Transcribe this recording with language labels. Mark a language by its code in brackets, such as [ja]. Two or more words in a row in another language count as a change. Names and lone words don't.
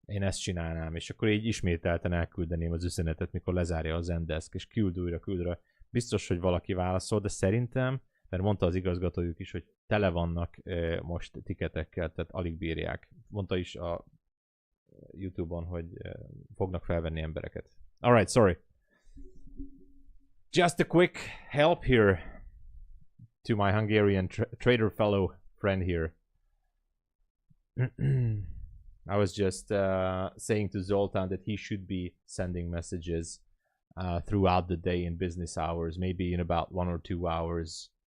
[hu] Én ezt csinálnám, és akkor így ismételten elküldeném az üzenetet, mikor lezárja az Zendesk, és küld újra. Biztos, hogy valaki válaszol, de szerintem, mert mondta az igazgatójuk is, hogy tele vannak most tiketekkel, tehát alig bírják. Mondta is a YouTube-on, hogy fognak felvenni embereket. [en] Alright, sorry. Just a quick help here to my Hungarian trader fellow friend here. I was just saying to Zoltan that he should be sending messages throughout the day in business hours, maybe in about 1 or 2 hours.